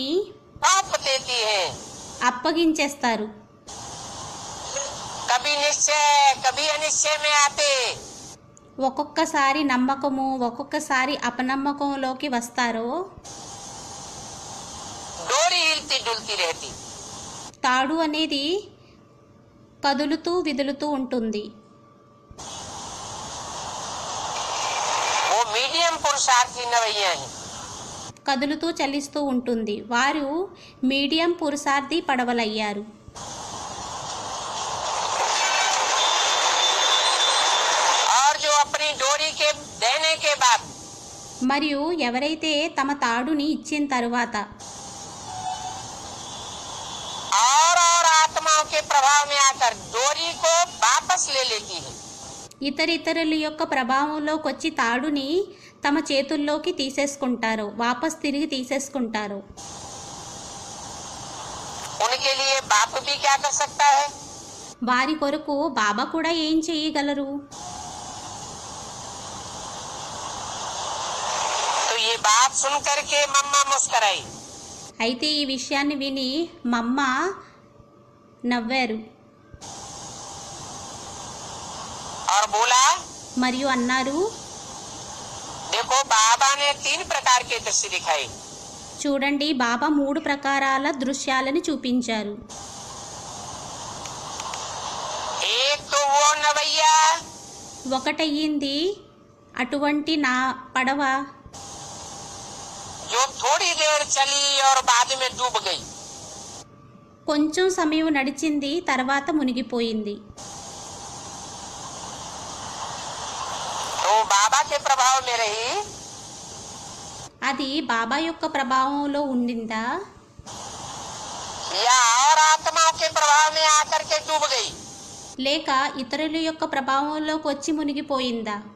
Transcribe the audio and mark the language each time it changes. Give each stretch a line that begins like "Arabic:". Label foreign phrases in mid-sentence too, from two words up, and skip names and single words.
Hindi: सौंप देती है।
Telugu: అప్పగించేస్తారు.
Hindi: कभी निश्चय कभी अनिश्चय में आते,
Telugu: ఒక్కొక్కసారి నమ్మకము, ఒక్కొక్కసారి అపనమ్మకంలోకి వస్తారో,
Hindi: डोरी हिलती डुलती रहती।
Telugu: తాడు అనేది కదులుతూ విదులుతూ ఉంటుంది.
Hindi: वो मीडियम पुरुषार्थी नवैया है।
Telugu: కదులుతూ చలిస్తూ ఉంటుంది. వారు మీడియం పురుషార్థి పడవలయ్యారు.
Hindi: और जो अपनी डोरी के देने के बाद
Telugu: మరియు ఎవరైతే తమ తాడుని ఇచ్చిన తరువాత
Hindi: और आत्माओं के प्रभाव में आकर डोरी को वापस ले लेती है,
Telugu: ఇతరుల యొక్క ప్రభావంలోకి వచ్చి తాడుని తమ చేతుల్లోకి తీసేసుకుంటారు, వాపస్ తిరిగి తీసేసుకుంటారు.
Hindi: उनके लिए बाप भी क्या कर सकता है?
Telugu: వారి కొరకు బాబా కూడా ఏం చేయగలరు?
Hindi: तो ये बात सुन करके मम्मा मुस्कुराई
Telugu: అయితే ఈ విషయాన్ని విని మమ్మ నవ్వారు.
Hindi: और बोला,
Telugu: మరియు అన్నారు,
Hindi: देखो बाबा ने 3 प्रकार के दृश्य दिखाए।
Telugu: చూడండి, బాబా 3 ప్రకారాల దృశ్యాలను చూపించారు.
Hindi: एक तो वो नवैया
Telugu: ఒకటయ్యింది అటువంటి నా పడవ,
Hindi: जो थोड़ी देर चली और बाद में डूब गई।
Telugu: కొంచెం సమయం నడిచింది, తర్వాత మునిగిపోయింది.
Hindi: तो बाबा के प्रभाव में रही
Telugu: అది బాబా యొక్క ప్రభావంలో ఉండిందా,
Hindi: या और आत्माओं के प्रभाव में आकर के डूब गई?
Telugu: లేక ఇతరుల యొక్క ప్రభావంలోకి వచ్చి మునిగిపోయిందా?